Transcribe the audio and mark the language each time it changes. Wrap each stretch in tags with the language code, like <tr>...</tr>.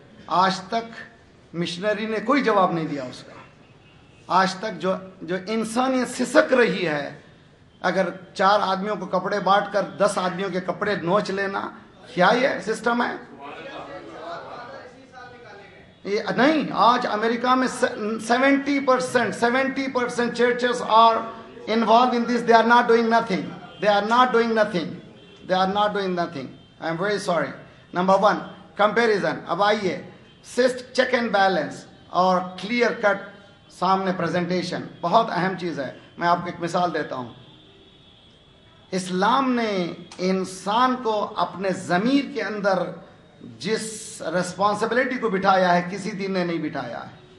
<ur>آج تک مشنری نے کوئی جواب نہیں دیا اس کا. آج تک جو انسانیت سسک رہی ہے، اگر 4 آدمیوں کو کپڑے بانٹ کر 10 آدمیوں کے کپڑے نوچ لینا، کیا یہ سسٹم ہے؟ یہ نہیں. آج امریکہ میں</ur> <en>70% churches are involved in this. They are not doing nothing. They are not doing nothing. They are not doing nothing. I am very sorry. Number 1, comparison.</en> <ur>اب آئیے چیک اینڈ بیلنس اور کلیئر کٹ سامنے presentation بہت اہم چیز ہے. میں آپ کو ایک مثال دیتا ہوں. اسلام نے انسان کو اپنے ضمیر کے اندر جس ریسپانسبلٹی کو بٹھایا ہے کسی دین نے نہیں بٹھایا ہے.</ur>